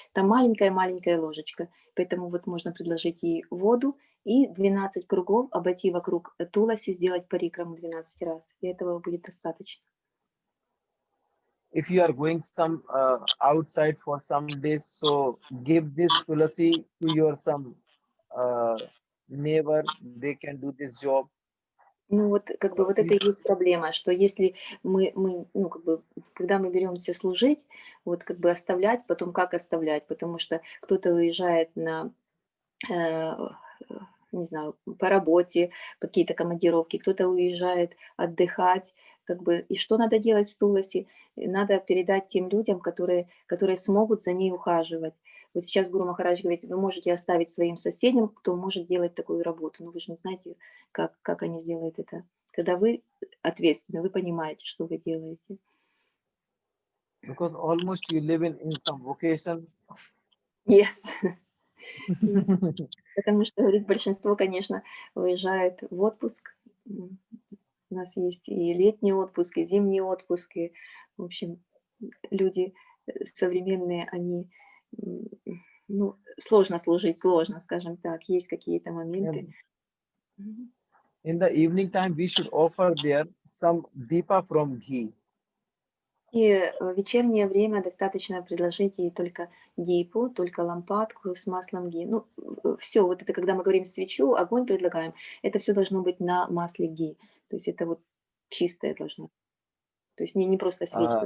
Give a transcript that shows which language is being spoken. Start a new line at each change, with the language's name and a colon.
Russian: Там маленькая ложечка. Поэтому вот можно предложить ей воду и 12 кругов обойти вокруг Туласи, сделать парикраму 12 раз. И этого будет достаточно.
English: If you are going some outside for some days, so give this tulasi to your some neighbor. They can do this job.
Russian: Ну вот как бы вот это и есть проблема, что если мы ну как бы когда мы беремся служить, вот как бы оставлять, потом как оставлять, потому что кто-то уезжает на не знаю, по работе, какие-то командировки, кто-то уезжает отдыхать, как бы, и что надо делать с Туласи? Надо передать тем людям, которые смогут за ней ухаживать. Вот сейчас Гуру Махарадж говорит, вы можете оставить своим соседям, кто может делать такую работу, но вы же не знаете, как они сделают это. Когда вы ответственны, вы понимаете, что вы делаете.
English: Because almost you live in some vocation. Yes.
Russian: Потому что, говорит, большинство, конечно, уезжает в отпуск У нас есть и летний отпуск, и зимний отпуск, и, в общем, люди современные, они, м, ну, сложно служить, сложно, скажем так, есть какие-то моменты.
English: And Мгм. in the evening time, we should offer there some deepa from ghee.
Russian: И в вечернее время достаточно предложить ей только дипу, только лампадку с маслом ги. Ну, все, вот это когда мы говорим свечу, огонь предлагаем, это все должно быть на масле ги. То есть это вот чистое должно. То есть не просто свечка,